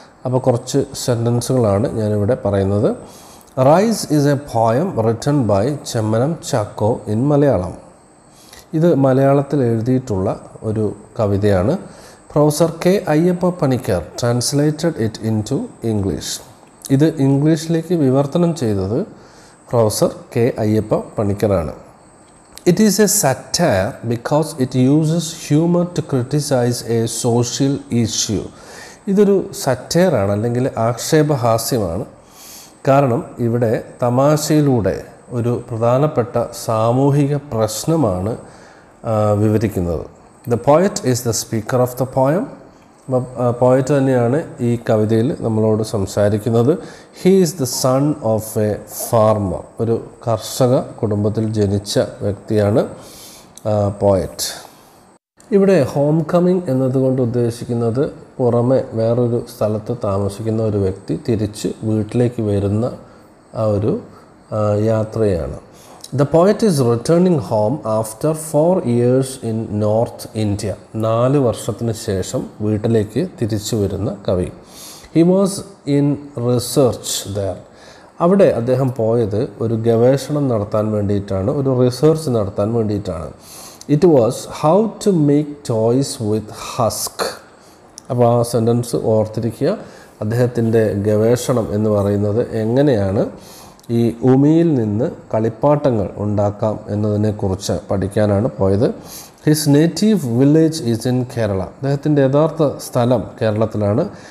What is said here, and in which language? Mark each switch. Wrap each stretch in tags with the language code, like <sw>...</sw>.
<ml>അപ്പോൾ കുറച്ച് സെൻറ്റൻസുകളാണ് ഞാനിവിടെ പറയുന്നത്.</ml> <en>Rice is a poem written by Chemmanam Chacko in Malayalam.</en> <ml>ഇത് മലയാളത്തിൽ എഴുതിയിട്ടുള്ള ഒരു കവിതയാണ്.</ml> <en>Professor K Ayyappa Panicker translated it into English.</en> <ml>ഇത് ഇംഗ്ലീഷിലേക്ക് വിവർത്തനം ചെയ്തത് professor K Ayyappa പണിക്കറാണ്.</ml> <en>It is a satire because it uses humor to criticize a social issue.</en> <ml>ഇതൊരു സറ്റയറാണ്, അല്ലെങ്കിൽ ആക്ഷേപഹാസ്യമാണ്. കാരണം ഇവിടെ തമാശയിലൂടെ ഒരു പ്രധാനപ്പെട്ട സാമൂഹിക പ്രശ്നമാണ് വിവരിക്കുന്നത്.</ml> <en>The poet is the speaker of the poem.</en> <ml>Poet തന്നെയാണ് ഈ കവിതയിൽ നമ്മളോട് സംസാരിക്കുന്നത്.</ml> <en>He is the son of a farmer.</en> <ml>ഒരു കർഷക കുടുംബത്തിൽ ജനിച്ച വ്യക്തിയാണ് പോയറ്റ്. ഇവിടെ ഹോം കമ്മിങ് എന്നതുകൊണ്ട് ഉദ്ദേശിക്കുന്നത് പുറമെ വേറൊരു സ്ഥലത്ത് താമസിക്കുന്ന ഒരു വ്യക്തി തിരിച്ച് വീട്ടിലേക്ക് വരുന്ന ആ ഒരു യാത്രയാണ്.</ml> <en>The poet is returning home after 4 years in North India.</en> <ml>4 വർഷത്തിന് ശേഷം വീട്ടിലേക്ക് തിരിച്ചു വരുന്ന കവി.</ml> <en>He was in research there.</en> <ml>അവിടെ അദ്ദേഹം പോയത് ഒരു ഗവേഷണം നടത്താൻ വേണ്ടിയിട്ടാണ്, ഒരു റിസർച്ച് നടത്താൻ വേണ്ടിയിട്ടാണ്.</ml> <en>It was how to make toys with husk.</en> <ml>അപ്പോൾ ആ സെൻറ്റൻസ് ഓർത്തിരിക്കുക. അദ്ദേഹത്തിൻ്റെ ഗവേഷണം എന്ന് പറയുന്നത് എങ്ങനെയാണ് ഈ ഉമിയിൽ നിന്ന് കളിപ്പാട്ടങ്ങൾ ഉണ്ടാക്കാം എന്നതിനെക്കുറിച്ച് പഠിക്കാനാണ് പോയത്.</ml> <en>His native village is in Kerala.</en> <ml>അദ്ദേഹത്തിൻ്റെ യഥാർത്ഥ സ്ഥലം കേരളത്തിലാണ്.</ml>